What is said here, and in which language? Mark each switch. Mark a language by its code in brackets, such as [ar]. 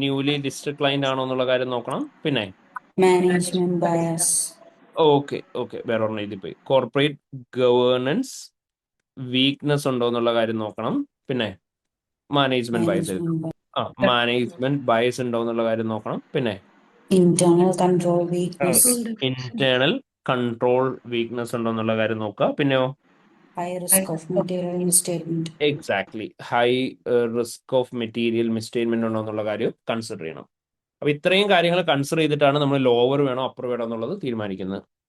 [ml] Newly listed client ആണോ എന്നുള്ള കാര്യം നോക്കണം. പിന്നെ [en] management bias, [ml] ഓക്കെ വേറെ ഒരെണ്ണം എഴുതിപ്പോയി. കോർപ്പറേറ്റ് ഗവേണൻസ് വീക്ക്നെസ് ഉണ്ടോ എന്നുള്ള കാര്യം നോക്കണം. പിന്നെ management bias [en] management bias, [ml] management bias ഉണ്ടോ എന്നുള്ള കാര്യം നോക്കണം. പിന്നെ [en] internal control weakness, [ml] internal control weakness ഉണ്ടോ എന്നുള്ള കാര്യം നോക്കുക. പിന്നെയോ [en] high risk of material misstatement. [ml] Exactly high risk of material മിസ്റ്റേറ്റ്മെന്റ് ഉണ്ടോ എന്നുള്ള കാര്യം കൺസിഡർ ചെയ്യണം. അപ്പൊ ഇത്രയും കാര്യങ്ങൾ കൺസിഡർ ചെയ്തിട്ടാണ് നമ്മൾ ലോവർ വേണോ അപ്പർ വേണോ എന്നുള്ളത് തീരുമാനിക്കുന്നത്.